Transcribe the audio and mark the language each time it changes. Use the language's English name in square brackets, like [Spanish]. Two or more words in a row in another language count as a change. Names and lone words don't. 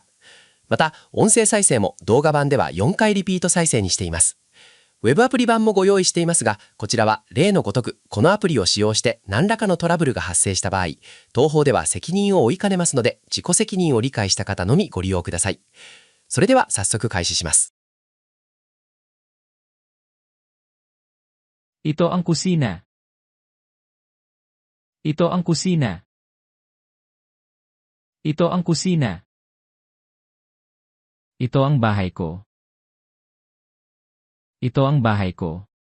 [Japanese] また、音声再生も動画版では4回リピート再生にしています。ウェブアプリ版もご用意していますが、こちらは例のごとく、このアプリを使用して何らかのトラブルが発生した場合、当方では責任を負いかねますので、自己責任を理解した方のみご利用ください。それでは早速開始します。 [Filipino] Ito ang kusina. Ito ang kusina. Ito ang kusina. Ito ang bahay ko. Ito ang bahay ko.